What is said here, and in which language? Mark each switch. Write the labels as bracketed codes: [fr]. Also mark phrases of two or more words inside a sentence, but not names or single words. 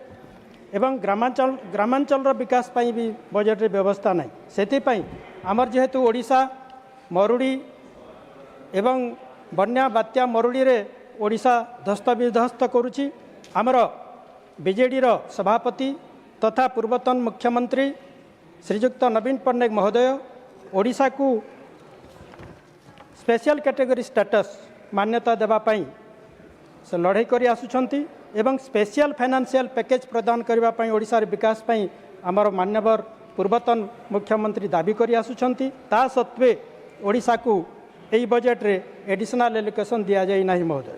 [or] ଏବଂ ଗ୍ରାମାଞ୍ଚଳ ବିକାଶ ପାଇଁ ଭି ବଜେଟ ରେ ବ୍ୟବସ୍ଥା ନାହିଁ। ସେଥି ପାଇଁ ଆମର ଯେହେତୁ ଓଡ଼ିଶା ମରୁଡ଼ି ଏବଂ ବନ୍ୟା ବାତ୍ୟା ମରୁଡ଼ି ରେ ଓଡ଼ିଶା ଧ୍ୱସ୍ତ ବିଧ୍ୱସ୍ତ କରୁଛି। ଆମର ବିଜେଡି ର ସଭାପତି ତଥା ପୂର୍ବତନ ମୁଖ୍ୟମନ୍ତ୍ରୀ ଶ୍ରୀଯୁକ୍ତ ନବୀନ ପଟ୍ଟନାୟକ ମହୋଦୟ ଓଡ଼ିଶା କୁ [en] special category status [or] ମାନ୍ୟତା ଦେବା ପାଇଁ ସେ ଲଢ଼େଇ କରି ଆସୁଛନ୍ତି ଏବଂ [en] special financial package [or] ପ୍ରଦାନ କରିବା ପାଇଁ ଓଡ଼ିଶା ରେ ବିକାଶ ପାଇଁ ଆମର ମାନ୍ୟବର ପୂର୍ବତନ ମୁଖ୍ୟମନ୍ତ୍ରୀ ଦାବି କରି ଆସୁଛନ୍ତି। ତା ସତ୍ତ୍ୱେ ଓଡ଼ିଶା କୁ ଏଇ ବଜେଟ ରେ [en] additional allocation [or] ଦିଆ ଯାଇ ନାହିଁ ମହୋଦୟ।